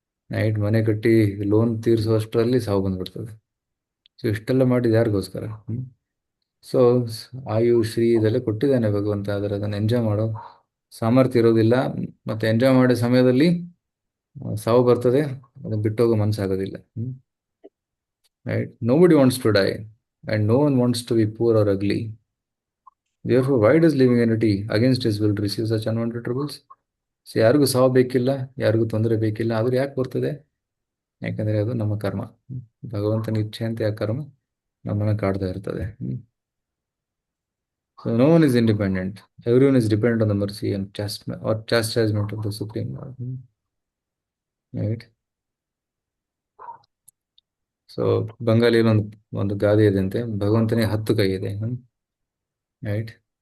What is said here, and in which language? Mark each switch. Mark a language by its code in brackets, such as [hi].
[kn] Night ಮನೆ ಕಟ್ಟಿ loan ತೀರಿಸುವಷ್ಟರಲ್ಲಿ ಸಾವು ಬಂದ್ಬಿಡ್ತದೆ. ಸೊ ಇಷ್ಟೆಲ್ಲ ಮಾಡಿದ್ದು ಯಾರಿಗೋಸ್ಕರ? ಸೊ ಆಯು, ಶ್ರೀ ಇದೆಲ್ಲ ಕೊಟ್ಟಿದ್ದಾನೆ ಭಗವಂತ, ಆದರೆ ಅದನ್ನು ಎಂಜಾಯ್ ಮಾಡೋ ಸಾಮರ್ಥ್ಯ ಇರೋದಿಲ್ಲ. ಮತ್ತೆ ಎಂಜಾಯ್ ಮಾಡೋ ಸಮಯದಲ್ಲಿ ಸಾವು ಬರ್ತದೆ, ಅದನ್ನು ಬಿಟ್ಟೋಗೋ ಮನಸ್ಸಾಗೋದಿಲ್ಲ. [en] Right? Nobody wants to die and no one wants to be poor or ugly. Therefore, why does living entity against his will receive such unwanted troubles? [kn] So ಯಾರಿಗೂ ಸಾವು ಬೇಕಿಲ್ಲ, ಯಾರಿಗೂ ತೊಂದರೆ ಬೇಕಿಲ್ಲ, ಆದರೂ ಯಾಕೆ ಬರ್ತದೆ? ಯಾಕಂದರೆ ಅದು ನಮ್ಮ ಕರ್ಮ. ಭಗವಂತನ ಇಚ್ಛೆಯಂತೆ ಆ ಕರ್ಮ ನಮ್ಮನ್ನು ಕಾಡ್ತಾ ಇರ್ತದೆ. [en] So no one is independent. Everyone is dependent on the mercy and chastisement of the Supreme Lord. Right? [kn] So ಬಂಗಾಳಿಯಲ್ಲಿ ಒಂದು ಗಾದೆ ಇದೆಯಂತೆ, ಭಗವಂತನೇ 10 ಕೈ ಇದೆ. ರೈಟ್?